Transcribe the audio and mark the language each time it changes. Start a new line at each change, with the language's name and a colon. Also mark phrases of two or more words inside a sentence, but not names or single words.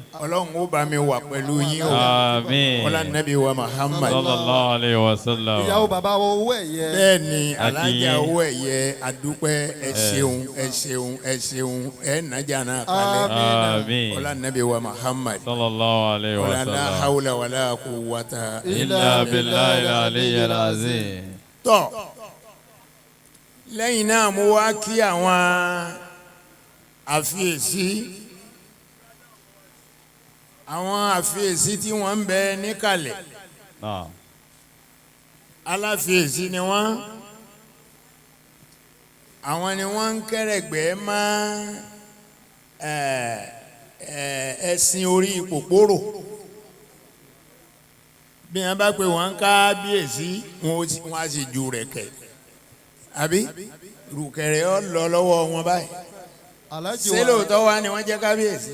Yoruba: ọlọ́run ó bá mi wà pẹ̀lú yín o Àmín. ọlá nàbí wa Muhammad.
Arabic: صلى الله عليه وسلم.
Yoruba: ìyàwó bàbá wo owó ẹ̀yẹ. bẹ́ẹ̀ ni Àkíyè. alájà owó ẹ̀yẹ adúpẹ́ ẹ ṣeun ẹ ṣeun ẹ ṣeun ẹ nàjà náà kalẹ̀ Àmín. ọlá nàbí wa Muhammad.
Arabic: صلى الله عليه و
Yoruba: ọlá la
Arabic: sallam. حول ولا قوة. إلا بالله العلي العظيم.
Yoruba: tọ́ lẹ́yìn náà mo wá kí àwọn àfiyèsí tí wọ́n ń bẹ níkàlẹ̀ Naam. aláfiyèsí ni wọ́n àwọn ni wọ́n ń kẹ́rẹ̀gbẹ́ mọ́ ẹ̀sìn orí pòpòrò bí wọ́n bá pè wọ́n kábíyèsí wọ́n á sì ju rẹ̀ kẹ̀ àbí rùkẹ̀rẹ̀ ọ lọ lọ́wọ́ wọn báyìí ṣé lóòótọ́ wa ni wọ́n jẹ́ kábíyèsí.